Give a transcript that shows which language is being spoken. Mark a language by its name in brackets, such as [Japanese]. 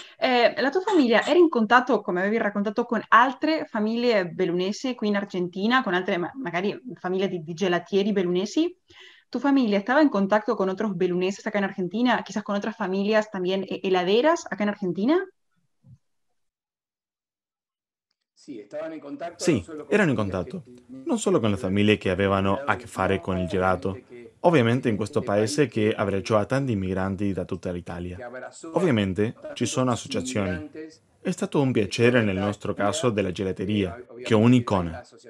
[Italian] La tua famiglia era in contatto, come avevi raccontato, con altre famiglie bellunesi qui in Argentina, con altre magari famiglie di gelatieri bellunesi? [Spanish] ¿Tu familia estaba en contacto con otros beluneses acá en Argentina, quizás con otras familias también heladeras acá en Argentina? [Italian] Sì, erano in contatto, non solo con le famiglie che avevano a che fare con il gelato, ovviamente in questo paese che abbracciò a tanti immigranti da tutta l'Italia. Ovviamente ci sono associazioni. È stato un piacere nel nostro caso della gelateria, che è un'icona.